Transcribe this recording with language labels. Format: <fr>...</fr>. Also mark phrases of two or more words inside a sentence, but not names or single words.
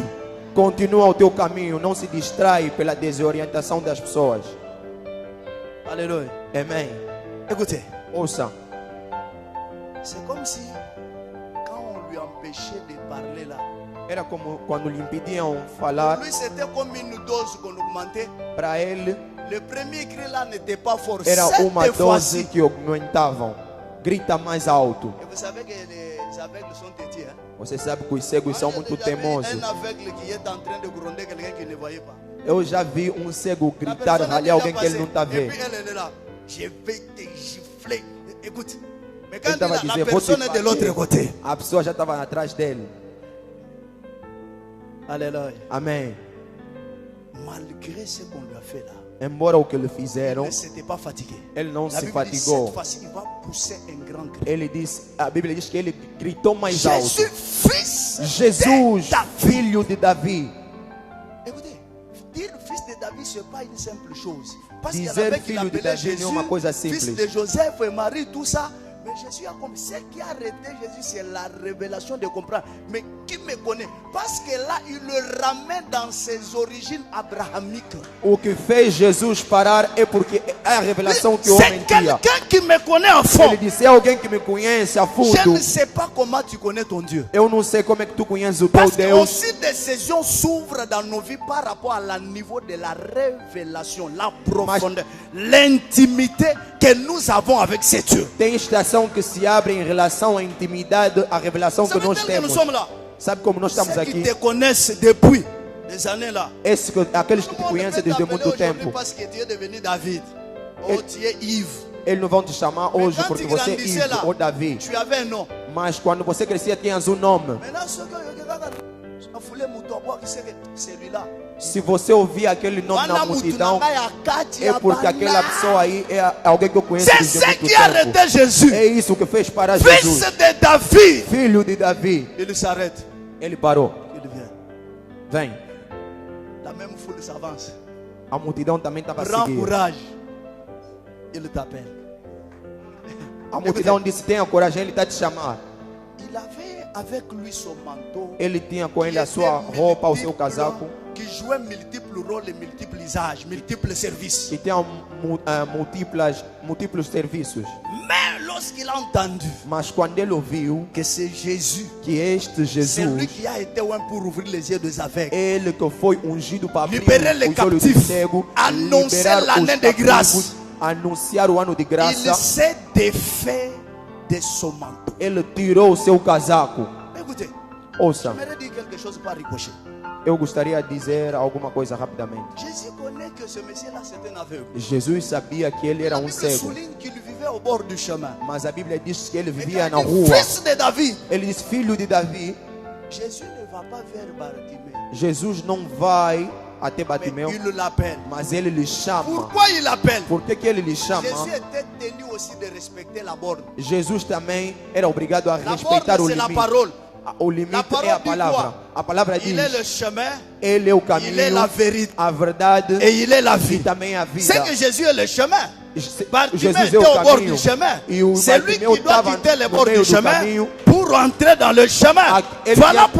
<pt>continua o teu caminho, não se distrai pela desorientação das pessoas.</pt> <fr>Alléluia.</fr> <pt>Amém.</pt> <fr>Écoutez,</fr> <pt>Ouça,</pt> <fr>c'est comme si quand on lui empêchait de parler là,</fr> <pt>era como quando lhe impediam</pt> <fr>pour</fr> <pt>falar,</pt> <fr>lui c'était comme une dose qu'on augmentait.</fr> <pt>para ele</pt> <fr>Le premier cri là n'était pas fort.</fr> <pt>era uma</pt> <fr>Cette dose fois-ci.</fr> <pt>que aumentavam. Grita mais alto.</pt> <fr>Et vous savez que les aveugles sont têtus. Hein?</fr> <pt>Você sabe que os cegos são muito</pt> <fr>J'ai déjà vu</fr> <pt>teimosos.</pt> <fr>un aveugle qui est en train de gronder quelqu'un qui ne voyait pas.</fr> <pt>Eu já vi um cego</pt> <fr>La</fr> <pt>gritar,</pt> <fr>personne a</fr> <pt>ralhar</pt> <fr>déjà</fr> <pt>alguém que ele</pt> <fr>passé.</fr> <pt>não está</pt> <fr>Et</fr> <pt>vendo.</pt> <fr>puis elle est là. Je vais te gifler. Écoute. Mais quand</fr> <pt>Ele estava a</pt> <fr>la</fr> <pt>dizer, vou te</pt> <fr>personne est de l'autre</fr> <pt>bater.</pt> <fr>côté.</fr> <pt>A pessoa já estava atrás dele.</pt> <fr>Alléluia.</fr> <pt>Amém.</pt> <fr>Malgré ce qu'on lui a fait là,</fr> <pt>Embora o que lhe</pt> <fr>il</fr> <pt>fizeram,</pt> <fr>ne s'était pas fatigué.</fr> <pt>ele não</pt> <fr>La</fr> <pt>se</pt> <fr>Bible dit</fr> <pt>fatigou.</pt> <fr>cette fois-ci, il va pousser un grand cri.</fr> <pt>Ele disse, a Bíblia diz que ele gritou mais alto.</pt> <fr>Jésus, fils</fr> <pt>Jesus,</pt> <fr>de David.</fr> <pt>filho de Davi.</pt> <fr>Écoutez, dire fils de David, ce n'est pas une simple chose. Parce qu'il y en</fr> <pt>Dizer</pt> <fr>avait qui</fr> <pt>filho de</pt> <fr>l'appelaient</fr> <pt>Davi</pt> <fr>Jésus,</fr> <pt>não é uma coisa</pt> <fr>fils</fr> <pt>simples.</pt> <fr>de Joseph et Marie, tout ça. Mais Jésus a compris. Ce qui a arrêté Jésus, c'est la révélation de comprendre. Mais qui me connaît? Parce que là, il le ramène dans ses origines abrahamiques.</fr> <pt>O que fez Jesus parar é porque é a revelação que o</pt> <fr>C'est</fr> <pt>homem tinha.</pt> <fr>quelqu'un qui me connaît en fond.</fr> <pt>Ele disse: é alguém que me conhece a</pt> <fr>Je</fr> <pt>fundo.</pt> <fr>ne sais pas comment tu connais ton Dieu.</fr> <pt>Eu não sei como é que tu conheces o teu</pt> <fr>Parce que</fr> <pt>Deus.</pt> <fr>aussi des saisons s'ouvrent dans nos vies par rapport à la niveau de la révélation, la profondeur, l'intimité que nous avons avec ce Dieu.</fr> <pt>Tem estação que se abre em relação à intimidade, à revelação</pt> <fr>Ça</fr> <pt>que</pt> <fr>veut</fr> <pt>nós</pt> <fr>dire que nous</fr> <pt>temos.</pt> <fr>sommes là.</fr> <pt>Sabe como nós estamos</pt> <fr>Ceux qui</fr> <pt>aqui?</pt> <fr>te connaissent depuis des années là.</fr> <pt>Aqueles que te</pt> <fr>Tout le monde</fr> <pt>conhecem</pt> <fr>peut</fr> <pt>desde</pt> <fr>t'appeler</fr> <pt>muito</pt> <fr>aujourd'hui</fr> <pt>tempo.</pt> <fr>parce que tu es devenu David. Oh, tu es Yves.</fr> <pt>Eles não vão te chamar</pt> <fr>Mais</fr> <pt>hoje</pt> <fr>quand</fr> <pt>porque</pt> <fr>tu</fr> <pt>você é</pt> <fr>grandissais</fr> <pt>Ivo</pt> <fr>là,</fr> <pt>ou Davi.</pt> <fr>tu avais un nom.</fr> <pt>Mas quando você crescia, tinhas um nome.</pt> <fr>Maintenant, ceux qui ont foulé Mouton, c'est lui-là.</fr> <pt>Se você ouvir aquele nome na multidão, é porque aquela pessoa aí é alguém que eu conheço</pt> <fr>c'est</fr> <pt>desde</pt> <fr>ce</fr> <pt>muito</pt> <fr>qui a</fr> <pt>tempo.</pt> <fr>arrêté Jésus.</fr> <pt>É isso que fez parar</pt> <fr>Fils</fr> <pt>Jesus.</pt> <fr>de David.</fr> <pt>Filho de Davi.</pt> <fr>Il s'arrête.</fr> <pt>Ele parou.</pt> <fr>Il vient.</fr> <pt>Vem.</pt> <fr>La même foule s'avance.</fr> <pt>A multidão também estava a</pt> <fr>Prends</fr> <pt>seguir.</pt> <fr>courage. Il t'appelle.</fr> <pt>A multidão disse: tenha coragem, ele está te chamar.</pt> <fr>Il avait avec lui son manteau.</fr> <pt>Ele tinha com ele</pt> <fr>qui</fr> <pt>a sua</pt> <fr>était</fr> <pt>roupa, o</pt> <fr>multiple,</fr> <pt>seu casaco.</pt> <fr>Qui jouait multiples rôles et multiples usages, multiples services.</fr> <pt>Que tinha múltiplos serviços.</pt> <fr>Mais lorsqu'il a entendu</fr> <pt>Mas quando ele ouviu</pt> <fr>que c'est Jésus,</fr> <pt>que este</pt> <fr>c'est lui</fr> <pt>Jesus,</pt> <fr>qui a été un pour ouvrir les yeux des aveugles,</fr> <pt>ele que foi ungido para abrir</pt> <fr>Liberar les</fr> <pt>os olhos do</pt> <fr>captifs,</fr> <pt>cego,</pt> <fr>annoncer</fr> <pt>liberar</pt> <fr>l'année</fr> <pt>os</pt> <fr>de grâce.</fr> <pt>cativos, anunciar o ano de</pt> <fr>il</fr> <pt>graça.</pt> <fr>s'est défait de son manteau.</fr> <pt>Ele tirou o seu casaco.</pt> <fr>Écoutez,</fr> <pt>Ouça,</pt> <fr>j'aimerais dire quelque chose par ricochet.</fr> <pt>eu gostaria de dizer alguma coisa rapidamente.</pt> <fr>Jésus connaît que ce monsieur-là c'était un aveugle.</fr> <pt>Jesus sabia que ele era</pt> <fr>La</fr> <pt>um</pt> <fr>Bible</fr> <pt>cego,</pt> <fr>souligne qu'il vivait au bord du chemin.</fr> <pt>mas a Bíblia diz que ele</pt> <fr>Et</fr> <pt>vivia</pt> <fr>quand</fr> <pt>na</pt> <fr>il dit</fr> <pt>rua.</pt> <fr>fils de David,</fr> <pt>Ele diz: filho de Davi.</pt> <fr>Jésus ne va pas vers Bartimée,</fr> <pt>Jesus não vai até</pt> <fr>mais</fr> <pt>Batimeu,</pt> <fr>il l'appelle.</fr> <pt>mas ele lhe chama.</pt> <fr>Pourquoi il l'appelle?</fr> <pt>Por que ele lhe chama?</pt> <fr>Jésus était tenu aussi de respecter la borne.</fr> <pt>Jesus também era obrigado a</pt> <fr>La</fr> <pt>respeitar o</pt> <fr>borne, c'est la</fr> <pt>limite.</pt> <fr>parole.</fr> <pt>O limite</pt> <fr>La parole</fr> <pt>é a</pt> <fr>dit</fr> <pt>palavra.</pt> <fr>quoi?</fr> <pt>A palavra</pt> <fr>Il est le</fr> <pt>diz:</pt> <fr>chemin</fr> <pt>ele é o caminho,</pt> <fr>il est la vérité.</fr> <pt>a verdade</pt> <fr>et il est la</fr> <pt>e</pt> <fr>vie.</fr> <pt>também a</pt> <fr>C'est</fr> <pt>vida.</pt> <fr>que Jésus est le chemin. Bartimée</fr> <pt>Jesus</pt> <fr>était</fr> <pt>é o</pt> <fr>au bord</fr> <pt>caminho.</pt> <fr>du chemin.</fr> <pt>E o</pt> <fr>C'est lui qui</fr> <pt>Bartimeu</pt> <fr>doit</fr> <pt>estava</pt> <fr>quitter le</fr> <pt>no</pt> <fr>bord</fr> <pt>meio</pt> <fr>du</fr> <pt>do</pt> <fr>chemin</fr> <pt>caminho.</pt> <fr>pour entrer dans le chemin.</fr> <pt>Ele</pt> <fr>Voilà</fr> <pt>tinha-</pt>